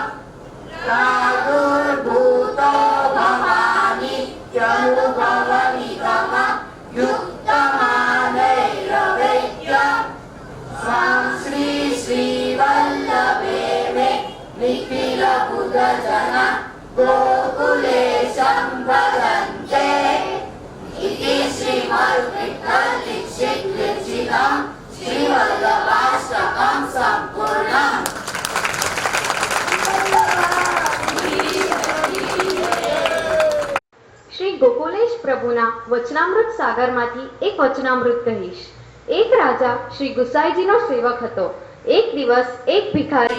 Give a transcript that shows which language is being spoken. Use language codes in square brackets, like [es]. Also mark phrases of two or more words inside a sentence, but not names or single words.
[sa] प्रादुर्भूतो भवानि त्यनुभवनिगम युक्तमानैरवेद्य स्वां श्रीवल्लभे मे निखिलबुधजन गोकुलेशं भजन्ते इति श्रीमद्विठ्ठलदीक्षितविरचितं श्रीवल्लभाष्टकं सम्पूर्णम्। [gu] શ્રી ગોકુલેશ પ્રભુના વચનામૃત સાગરમાંથી એક વચનામૃત કહીશ. એક રાજા શ્રી ગુસાઈજીનો સેવક હતો. એક દિવસ એક ભિખારી